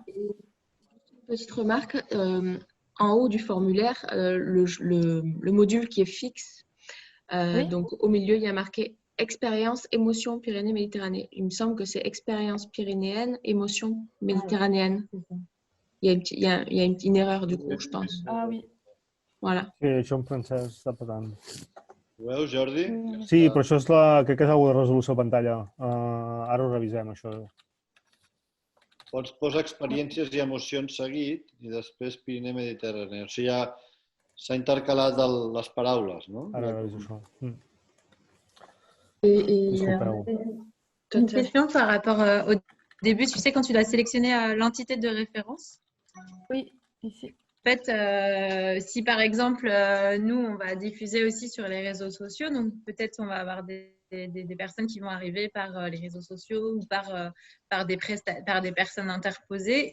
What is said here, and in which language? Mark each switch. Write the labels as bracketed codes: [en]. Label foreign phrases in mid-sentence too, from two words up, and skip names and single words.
[fr] Petite remarque, en haut du formulaire, le module qui est fixe, Oui. donc au milieu, il y a marqué expérience, émotion, Pyrénées, Méditerranée. Il me semble que c'est expérience pyrénéenne, émotion méditerranéenne. Il y a une erreur du coup, je pense. Ah oui. Voilà. [ca] Sí, això en francès està patant. Ho veus, Jordi? Sí, però això és crec que és alguna resolució a pantalla. Ara ho revisem, això. Pots posar experiències i emocions seguit i després Pirineu Mediterrani. O sigui, ja s'ha intercalat les paraules, no? Ara reviso això. [fr] Et une question par rapport au début, tu sais, quand tu dois sélectionner l'entité de référence. Oui, ici. En fait, si par exemple, nous, on va diffuser aussi sur les réseaux sociaux, donc peut-être on va avoir des personnes qui vont arriver par les réseaux sociaux ou par des personnes interposées.